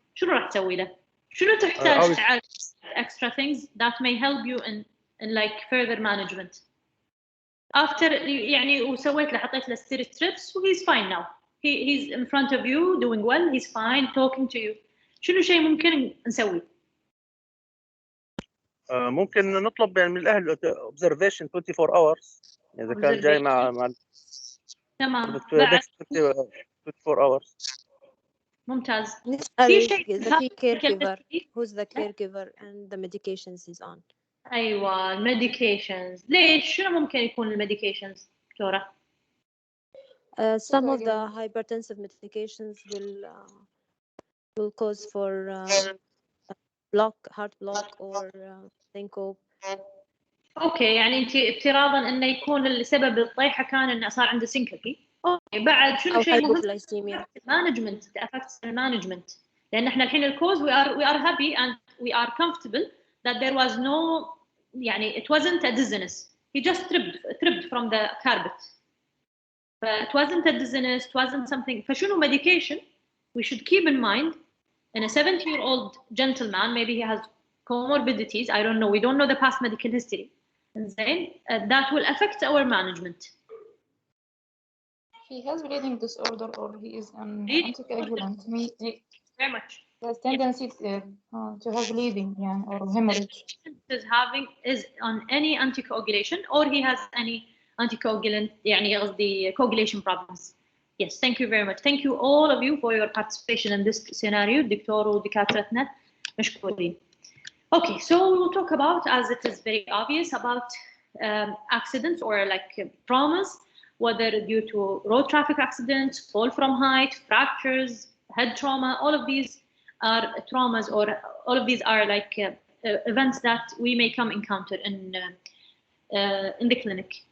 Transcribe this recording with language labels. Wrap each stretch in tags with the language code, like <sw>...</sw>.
<ar>شنو راح تسوي له؟ شنو تحتاج تعالج</ar> <en>extra things that may help you in like further management? After</en> <ar>يعني وسويت له حطيت له</ar> <en>strips he's fine now. He's in front of you doing well, he's fine talking to you.</en> <ar>شنو شيء ممكن نسوي؟ ممكن نطلب يعني من الاهل</ar> <en>observation 24 hours</en> <ar>اذا كان جاي مع تمام</ar> <en>24 hours.</en> <ar>ممتاز. نسأل إذا في</ar> <en>caregiver, who's the caregiver and the medications he's on.</en> <ar>أيوة medications. ليش؟ شنو ممكن يكون المedications دكتورة؟</ar> <en>Some of the hypertensive medications will cause for heart block or syncope.</en> <ar>اوكي يعني انت افتراضا انه يكون السبب الطيحه كان انه صار عنده سينكوبي. اوكي بعد شنو شيء مهم؟ مانجمنت affects المانجمنت لان احنا الحين الكوز</ar> <en>we are happy and we are comfortable that there was no, it wasn't a dizziness. He just tripped from the carpet. But it wasn't a dizziness, it wasn't something. فشنو medication, we should keep in mind, in a 70-year-old gentleman, maybe he has comorbidities, I don't know, we don't know the past medical history. And then that will affect our management. He has bleeding disorder or he is an Bleeding anticoagulant. Very much. There's tendency to have bleeding, yeah, or hemorrhage. Is on any anticoagulation, or he has any anticoagulant, the coagulation problems. Yes, thank you very much. Thank you all of you for your participation in this scenario.</en> <ar>دكتور ودكاترتنا مشكورين.</ar> <en>Okay, so we will talk about, as it is very obvious, about accidents or like traumas, whether due to road traffic accidents, fall from height, fractures, head trauma. All of these are traumas, or all of these are like events that we may encounter in the clinic.</en>